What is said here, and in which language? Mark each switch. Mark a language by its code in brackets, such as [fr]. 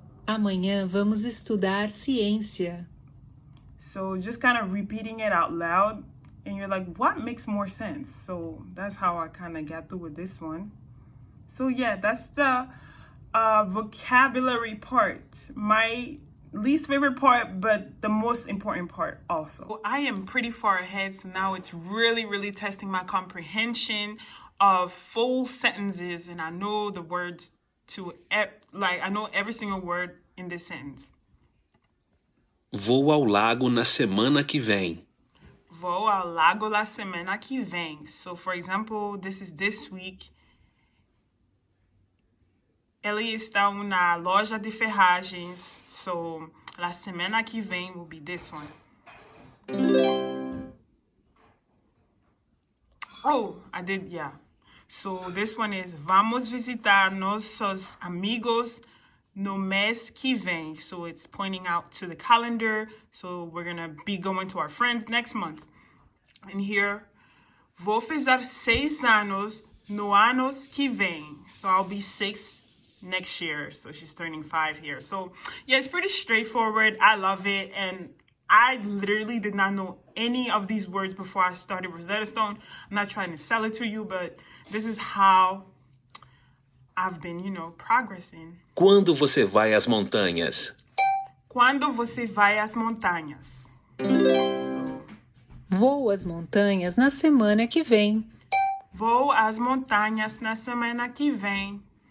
[pt] Amanhã vamos estudar ciência. [en] So just kind of repeating it out loud. And you're like, what makes more sense? So that's how I kind of got through with this one. So yeah, that's the vocabulary part. My least favorite part, but the most important part also. Well, I am pretty far ahead, so now it's really, really testing my comprehension of full sentences, and I know the words to, like, I know every single word in this sentence. [pt] Vou ao lago na semana que vem. Vou ao lago la semana que vem. [en] So, for example, this is this week. [pt] Ele está na loja de ferragens. [en] So, la semana que vem will be this one. Oh, I did, yeah. So, this one is [pt] vamos visitar nossos amigos no mês que vem. [en] So, it's pointing out to the calendar. So, we're going to be going to our friends next month. And here, [pt] vou fazer 6 anos no anos que vem. [en] So, I'll be 6 next year. So she's turning 5 here. So yeah, it's pretty straightforward. I love it. And I literally did not know any of these words before I started Rosetta Stone. I'm not trying to sell it to you, but this is how I've been, progressing. [pt] Quando você vai às montanhas? Quando você vai às montanhas? Vou às montanhas na semana que vem. Vou às montanhas na semana que vem.